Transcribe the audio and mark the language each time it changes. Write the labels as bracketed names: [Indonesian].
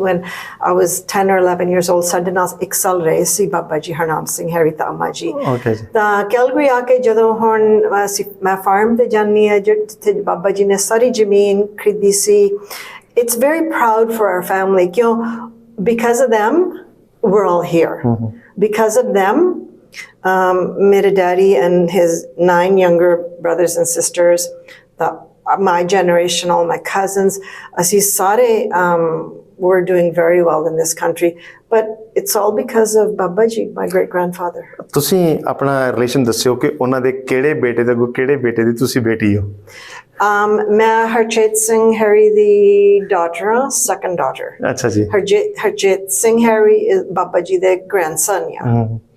[English] when I was 10 or 11 years old, [Punjabi] ਸਾਡੇ ਨਾਲ 1 ਸਾਲ ਰਹੇ ਸੀ ਬਾਬਾ ਜੀ ਹਰਨਾਮ ਸਿੰਘ ਹੈਰੀ ਤਾਮਾ ਜੀ। ਤਾਂ ਕੈਲਗਰੀ ਆ ਕੇ ਜਦੋਂ ਹੁਣ ਮੈਂ ਫਾਰਮ ਤੇ ਜਾਂਦੀ ਹਾਂ ਜਿੱਥੇ ਬਾਬਾ ਜੀ ਨੇ ਸਾਰੀ ਜ਼ਮੀਨ ਖਰੀਦੀ ਸੀ, [English] it's very proud for our family, [Punjabi] ਕਿਉਂ? [English] because of them we're all here, because of them [Punjabi] ਮੇਰੇ [English] daddy and his 9 younger brothers and sisters, my generation, all my cousins, [Punjabi] ਅਸੀਂ ਸਾਰੇ [English] were doing very well in this country, but it's all because of Baba Ji, my great grandfather. [Punjabi] ਤੁਸੀਂ ਆਪਣਾ relation ਦੱਸਿਓ ਕਿ ਉਹਨਾਂ ਦੇ ਕਿਹੜੇ ਬੇਟੇ ਦੇ ਕਿਹੜੇ ਬੇਟੇ ਦੀ ਤੁਸੀਂ ਬੇਟੀ ਹੋ? ਮੈਂ ਹਰਜੀਤ ਸਿੰਘ ਹੈਰੀ ਦੀ [English] daughter, second daughter. [Punjabi] ਅੱਛਾ ਜੀ। ਹਰਜੀਤ ਸਿੰਘ ਹੈਰੀ ਬਾਬਾ ਜੀ ਦੇ grandson ਆ।